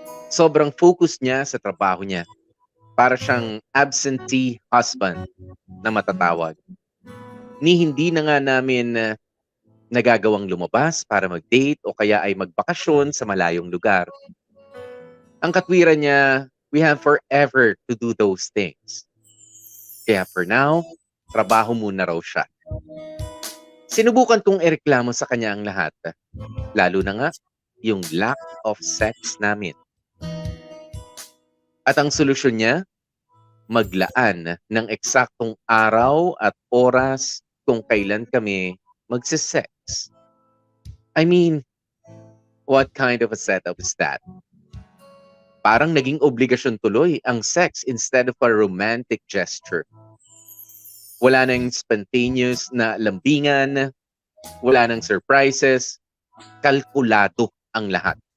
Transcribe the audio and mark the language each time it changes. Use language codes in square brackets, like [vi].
[tl] Sobrang focus niya sa trabaho niya. Para siyang absentee husband na matatawag. Ni hindi na nga namin nagagawang lumabas para mag-date o kaya ay magbakasyon sa malayong lugar. [en] Ang katwiran niya, we have forever to do those things. [tl] Kaya for now, trabaho muna raw siya. Sinubukan kong ireklamo sa kanya ang lahat. Lalo na nga, yung [en] lack of sex [tl] namin. At ang solusyon niya, maglaan ng eksaktong araw at oras kung kailan kami magsisex. [en] I mean, what kind of a setup is that? [tl] Parang naging obligasyon tuloy ang sex [en] instead of a romantic gesture. [tl] Wala nang spontaneous na lambingan, wala nang surprises, kalkulado ang lahat.